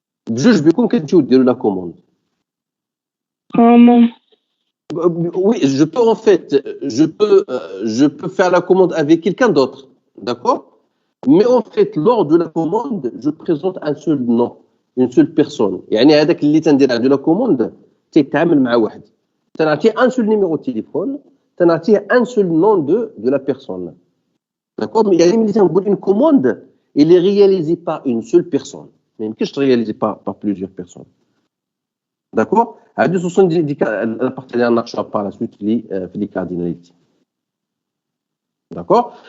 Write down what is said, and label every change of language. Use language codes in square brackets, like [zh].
[ar] Juge بكون كتجيو ديروا la commande. [fr] Comment? Oui, je peux en fait, je peux faire la commande avec quelqu'un d'autre, d'accord? Mais en fait, lors de la commande, je présente un seul nom, une seule personne. [ar] يعني هذاك اللي تندير عنده la commande تيتعامل مع واحد. [fr] تنعطيه un seul numéro de téléphone, تنعطيه un seul nom de la personne. D'accord? Mais يعني une commande, elle est réalisée par une seule personne. Mais que je réalisée par plusieurs personnes. D'accord? Ce sont la partie [ar] اللي نناقشوها [fr] par la suite في les cardinalités. D'accord?